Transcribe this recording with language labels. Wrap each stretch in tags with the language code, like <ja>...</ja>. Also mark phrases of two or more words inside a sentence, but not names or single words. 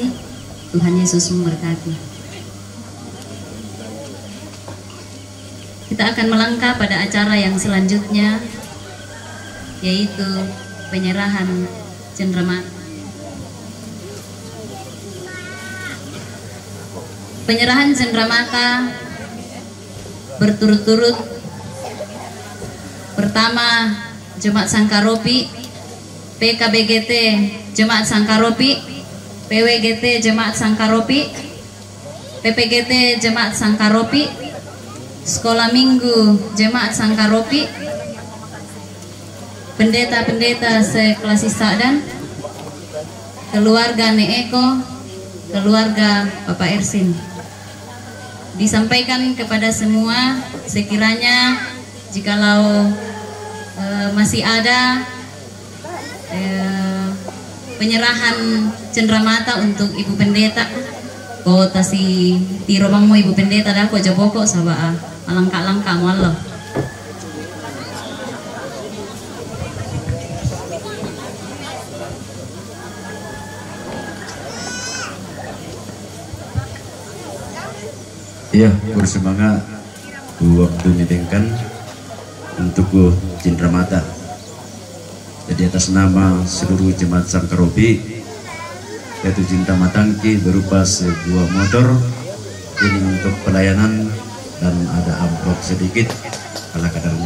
<id>Tuhan Yesus memberkati. Kita akan melangkah pada acara yang selanjutnya, yaitu penyerahan cenderamata. Penyerahan cenderamata berturut-turut. Pertama, Jemaat Sangkaropi, PKBGT Jemaat Sangkaropi, PWGT Jemaat Sangkaropi, PPGT Jemaat Sangkaropi, Sekolah Minggu Jemaat Sangkaropi, pendeta-pendeta seklasis Sadan, keluarga Neeko, keluarga Bapak Ersin. Disampaikan kepada semua, sekiranya jikalau masih ada penyerahan cenderamata untuk Ibu Pendeta,</id> <sda>kota si tiro bangmo Ibu Pendeta dah ko jaboko sabaa alangka-langka mo Allah.</sda> <id>Iya, bersemangat waktu nidengkan untuk cenderamata. Jadi atas nama seluruh jemaat Sangkaropi, yaitu cenderamata berupa sebuah motor ini untuk pelayanan dan ada amplop sedikit ala kadarnya.</id>